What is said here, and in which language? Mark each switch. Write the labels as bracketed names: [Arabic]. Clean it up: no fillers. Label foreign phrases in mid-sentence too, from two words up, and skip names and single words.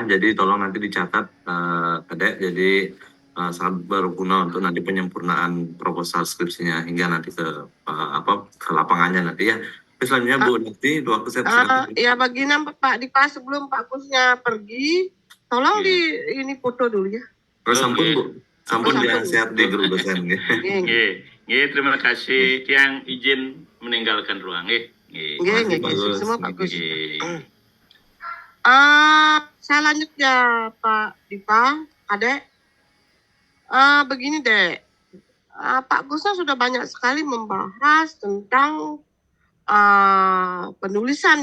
[Indonesian] Jadi tolong nanti dicatat Kadek. Jadi sangat berguna untuk nanti penyempurnaan proposal skripsinya hingga nanti ke lapangannya nanti ya. Selanjutnya Bu Narti, waktu saya silakan. Ya bagian Pak Dipa sebelum Pak Kusnya pergi, tolong ini foto dulu ya. Sampun Bu, sampun dia sehat di grup dosen. Terima kasih yang izin meninggalkan ruang. Semua bagus. Saya lanjut ya Pak Dipa, Adek. Begini deh, Pak Gusna sudah banyak sekali membahas tentang penulisan